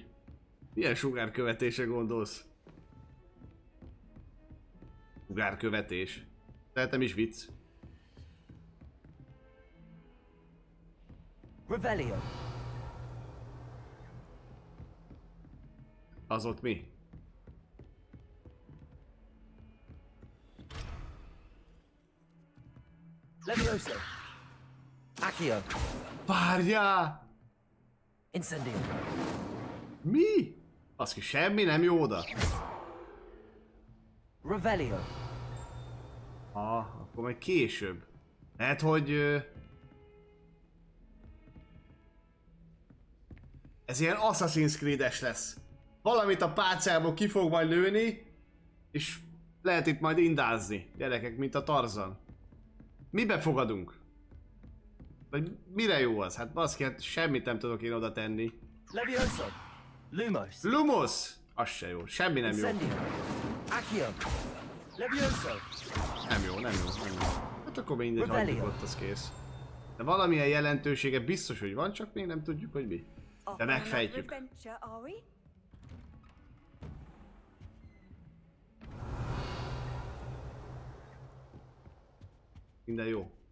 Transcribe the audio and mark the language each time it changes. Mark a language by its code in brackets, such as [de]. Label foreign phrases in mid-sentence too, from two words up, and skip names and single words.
[hu] Milyen sugárkövetésre gondolsz? Sugárkövetés. Tehetem is vicc. Revelio. Az ott mi? Levioso. Accio. Várjál! Incendio. Mi? Az ki semmi nem jó oda. Revelio. Akkor majd később. Lehet, hogy... Ez ilyen Assassin's Creed-es lesz. Valamit a pálcából ki fog majd lőni, és lehet itt majd indázni, gyerekek, mint a Tarzan. Mibe fogadunk? Vagy mire jó az? Hát baszki, hát semmit nem tudok én oda tenni. Levioso. Lumos. Lumos! Az se jó, semmi nem jó. Incendio. Accio. Levioso. Nem jó, nem jó, nem jó. Hát akkor mindegy, hagyjuk ott, az kész. De valamilyen jelentősége biztos, hogy van, csak még nem tudjuk, hogy mi. De megfejtjük. Minden jó.